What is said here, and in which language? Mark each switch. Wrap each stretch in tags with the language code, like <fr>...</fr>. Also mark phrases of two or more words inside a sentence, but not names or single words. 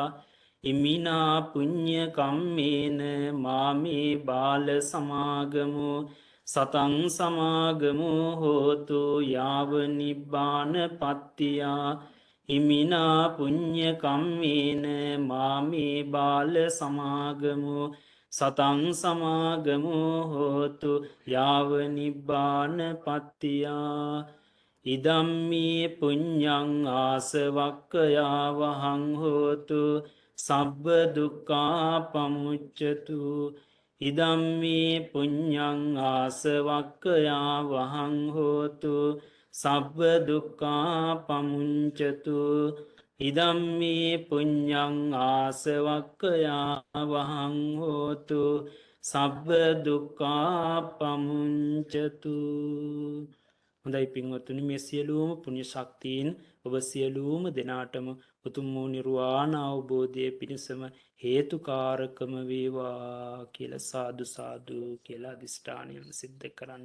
<pi>ඉමිනා පුඤ්ඤ කම්මේන මාමේ බාල සමාගමු සතං සමාගමු හෝතු යාව නිබ්බාන පත්තියා. ඉමිනා පුඤ්ඤ කම්මේන මාමේ බාල සමාගමු සතං සමාගමු හෝතු යාව නිබ්බාන පත්තියා. ඉදම්මේ පුඤ්ඤං ආසවක්ඛයා වහං හෝතු සබ්බ දුක්ඛා පමුච්ඡතු. ඉදම්මේ පුඤ්ඤං ආසවක්ඛයා වහං හෝතු සබ්බ දුක්ඛා පමුච්ඡතු. ඉදම්මේ පුඤ්ඤං ආසවක්ඛයා වහං හෝතු සබ්බ දුක්ඛා පමුච්ඡතු.</pi> <si>හොඳයි පින්වත්නි, මේ සියලුම පුණ්‍ය ශක්තියින් ඔබ සියලුම දෙනාටම උතුම් වූ නිර්වාණ අවබෝධය පිණිසම හේතුකාරකම වේවා කියලා සාදු සාදු කියලා අදිෂ්ඨානයන් සිද්ධ කරන්න.</si>